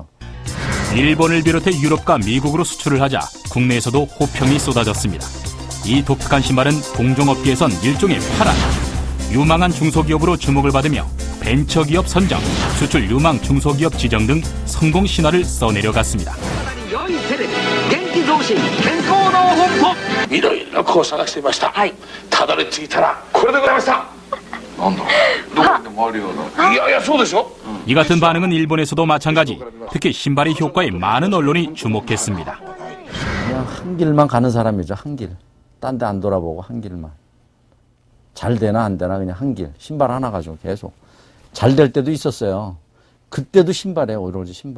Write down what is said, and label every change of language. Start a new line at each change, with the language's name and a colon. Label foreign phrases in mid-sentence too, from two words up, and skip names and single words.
Korean: 일본을 비롯해 유럽과 미국으로 수출을 하자 국내에서도 호평이 쏟아졌습니다. 이 독특한 신발은 공정업계에선 일종의 파란, 유망한 중소기업으로 주목을 받으며 벤처기업 선정, 수출 유망 중소기업 지정 등 성공 신화를 써내려갔습니다.
Japanese: いろいろこう探していました。たどり着いたらこれでございました。なんだ。どこにでもあるような。いやいやそうでしょ。
Korean: 이 같은 반응은 일본에서도 마찬가지. 특히 신발의 효과에 많은 언론이 주목했습니다. 그냥 한 길만 가는 사람이죠. 한 길. 딴 데 안 돌아보고 한 길만. 잘 되나 안 되나 그냥 한 길. 신발 하나 가지고 계속. 잘 될 때도 있었어요. 그때도 신발이에요. 오로지 신발.